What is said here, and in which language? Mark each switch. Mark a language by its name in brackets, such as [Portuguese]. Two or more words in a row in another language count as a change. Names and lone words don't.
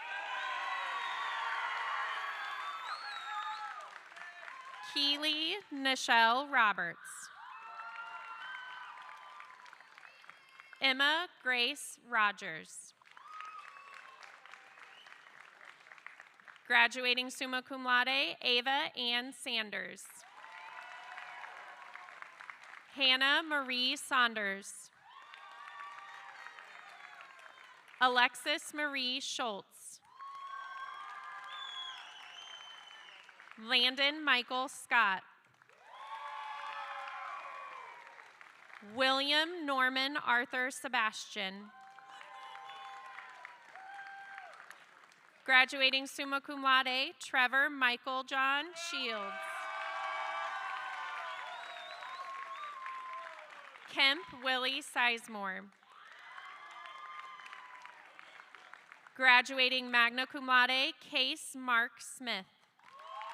[English] Keely Nichelle Roberts. Emma Grace Rogers. Graduating [Latin] summa cum laude, [English] Ava Ann Sanders. Hannah Marie Saunders. Alexis Marie Schultz. Landon Michael Scott. William Norman Arthur Sebastian. Graduating [Latin] summa cum laude, [English] Trevor Michael John Shields. Kemp Willie Sizemore. Graduating [Latin] magna cum laude, [English] Case Mark Smith.